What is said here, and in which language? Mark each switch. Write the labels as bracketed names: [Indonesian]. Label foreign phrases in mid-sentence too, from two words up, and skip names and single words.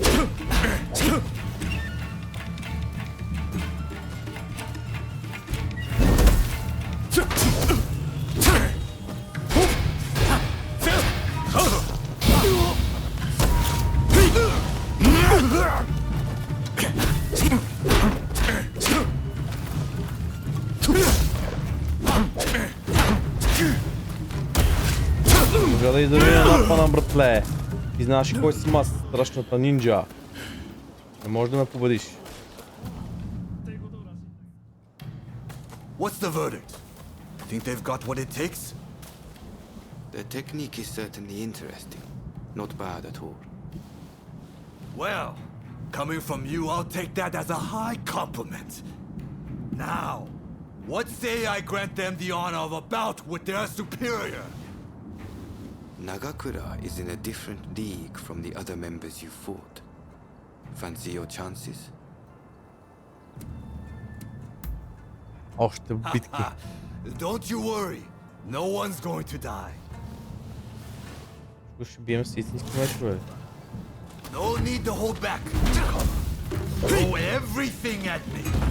[Bulgarian] Може да издави една пана, братле. Ти знаеш кой съм аз, страшната нинджа. Не можеш да ме победиш. [English] What's the verdict? Think they've got what it takes? The technique is certainly interesting. Not bad at all. Well, coming from you, I'll take that as a high compliment. Now, what say I grant them the honor of a bout with their superior? Nagakura is in a different league from the other members you fought. Fancy your chances? [Bulgarian] Още битки. [English] Don't you worry. No one's going to die. [Bulgarian] Ще бием с истински мечове. [English] No need to hold back. Throw everything at me.